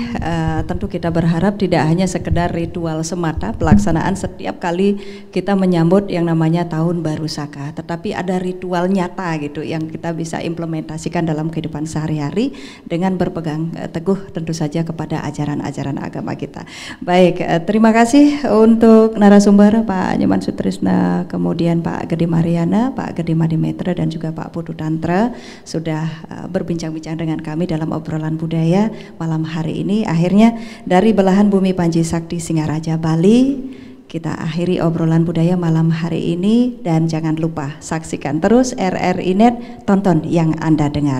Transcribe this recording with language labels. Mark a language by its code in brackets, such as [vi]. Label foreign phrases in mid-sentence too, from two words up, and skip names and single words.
[id] Tentu kita berharap tidak hanya sekedar ritual semata pelaksanaan setiap kali kita menyambut yang namanya Tahun Baru Saka, tetapi ada ritual nyata gitu yang kita bisa implementasikan dalam kehidupan sehari-hari dengan berpegang teguh tentu saja kepada ajaran-ajaran agama kita. Baik, terima kasih untuk narasumber Pak Nyoman Sutrisna, kemudian Pak Gede Mariana, Pak Gede Madimetra dan juga Pak Putu Tantra sudah berbincang-bincang dengan kami dalam obrolan budaya malam hari ini. Akhirnya dari belahan bumi Panji Sakti Singaraja Bali kita akhiri obrolan budaya malam hari ini, dan jangan lupa saksikan terus RRI Net, tonton yang Anda dengar.